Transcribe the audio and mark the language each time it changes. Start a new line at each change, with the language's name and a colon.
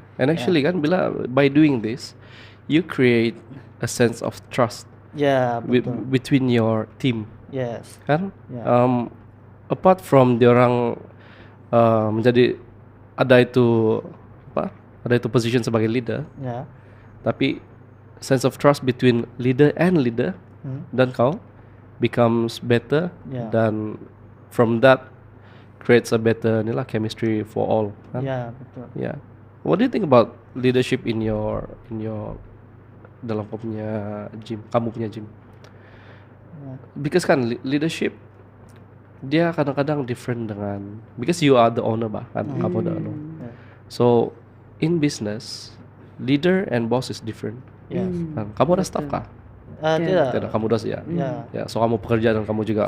English: And actually kan by doing this, you create a sense of trust between your team. Yes.
Malay: Kan? Apart from diorang menjadi ada itu position sebagai leader.
English: Tapi sense of trust between leader and leader
Malay: dan kau
English: becomes better dan from that creates a better chemistry for all.
Malay: Kan? Betul.
English: What do you think about leadership in your
Malay: dalam kamu punya gym?
English: Because kan leadership
Malay: dia kadang-kadang
English: different dengan because you are the owner
Malay: kan kamu
English: the owner. So in business leader and boss is different.
Malay: Kan? Kamu ada staff kah? Tidak, kamu udah so kamu pekerja dan kamu juga